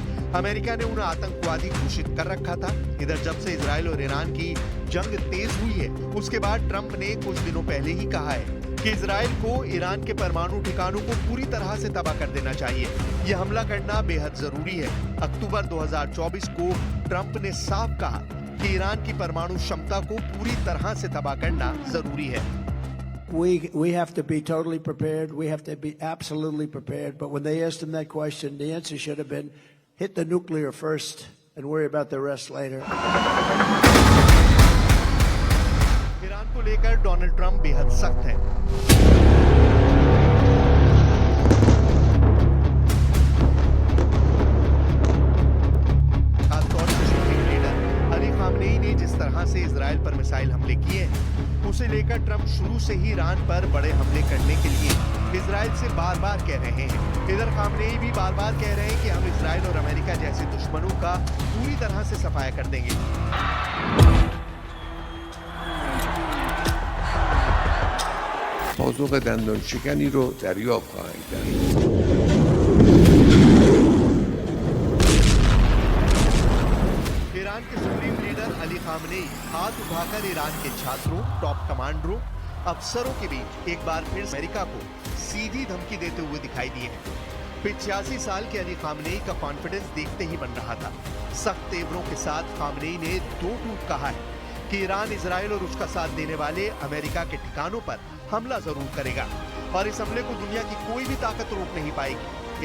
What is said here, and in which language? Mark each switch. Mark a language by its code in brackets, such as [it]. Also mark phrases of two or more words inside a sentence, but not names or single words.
[hi] अमेरिका ने उन्हें आतंकवादी घोषित कर रखा था। इधर जब से इजराइल और ईरान की जंग तेज हुई है उसके बाद ट्रंप ने कुछ दिनों पहले ही कहा है कि इजराइल को ईरान के परमाणु ठिकानों को पूरी तरह से तबाह कर देना चाहिए। यह हमला करना बेहद जरूरी है। अक्टूबर 2024 को ट्रंप ने साफ कहा कि ईरान की परमाणु क्षमता को पूरी तरह से तबाह करना जरूरी है। [en] We have to be totally prepared. We have to be absolutely prepared. But when they asked him that question, the answer should have been hit the nuclear first and worry about the rest later. [hi] ईरान को लेकर डोनाल्ड ट्रंप बेहद सख्त है। खासतौर से सुप्रीम लीडर अली खामनेई ने जिस तरह से इजराइल पर मिसाइल हमले किए हैं उसे लेकर ट्रंप शुरू से ही ईरान पर बड़े हमले करने के लिए इजराइल से बार बार कह रहे हैं। इधर खामनेई भी बार बार कह रहे हैं कि हम इजराइल और अमेरिका जैसे दुश्मनों का पूरी तरह से सफाया कर देंगे। [fa] پاسخ دندان شکنی رو دریافت خواهند کرد. [hi] खामनेई हाथ उठाकर ईरान के छात्रों, टॉप कमांडरों, अफसरों के बीच एक बार फिर अमेरिका को सीधी धमकी देते हुए दिखाई दिए हैं। 85 साल के अली खामनेई का कॉन्फिडेंस देखते ही बन रहा था। सख्त तेवरों के साथ खामनेई ने दो टूक कहा है कि ईरान, इजराइल और उसका साथ देने वाले अमेरिका के ठिकानों पर हमला जरूर करेगा और इस हमले को दुनिया की कोई भी ताकत रोक नहीं पाएगी।